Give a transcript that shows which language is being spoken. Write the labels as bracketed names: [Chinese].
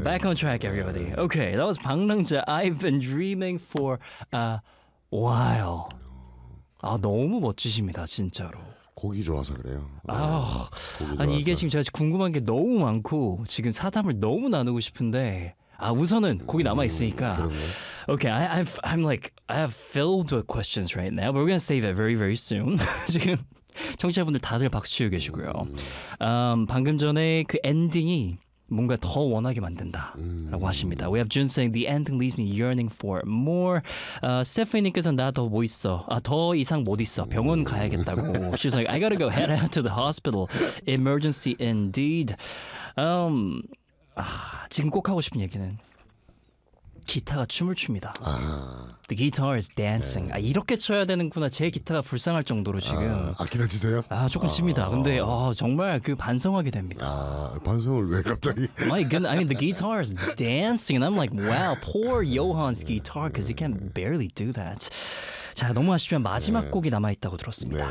[English] Okay, back on track everybody. 오케이. Okay, that was 방랑자. I've been dreaming for a while. [Korean] 아, 너무 멋지십니다. 진짜로. 곡이 좋아서 그래요. 아, 아니 이게 지금 제가 궁금한 게 너무 많고 지금 사담을 너무 나누고 싶은데 아, 우선은 곡이 남아 있으니까. [English] Okay, I'm like I have filled with questions right now, but we're gonna save it very very soon. [Korean] 지금 청취자분들 다들 박수 치고 계시고요. 방금 전에 그 엔딩이 뭔가 더 원하게 만든다라고 하십니다. [English] We have Jun saying the ending leaves me yearning for more. [Korean] Stephanie님께서 나 더 뭐 있어? 아, 더 이상 못 있어. 병원 가야겠다고. [English] She's like I gotta go head out to the hospital. Emergency indeed. [Korean] 아, 지금 꼭 하고 싶은 얘기는. 기타가 춤을 춥니다. 아. [English] The guitar is dancing. [Korean] 네. 아, 이렇게 쳐야 되는구나. 제 기타가 불쌍할 정도로 지금. 아, 악기나 치세요? 아, 조금 칩니다. 아. 근데 아, 정말 그 반성하게 됩니다. 아, 반성을 왜 갑자기? [English] My goodness, I mean the guitar is dancing and I'm like, wow, poor Johan's guitar because he can barely do that. [Korean] 자, 너무 아쉽지만 마지막 곡이 남아있다고 들었습니다.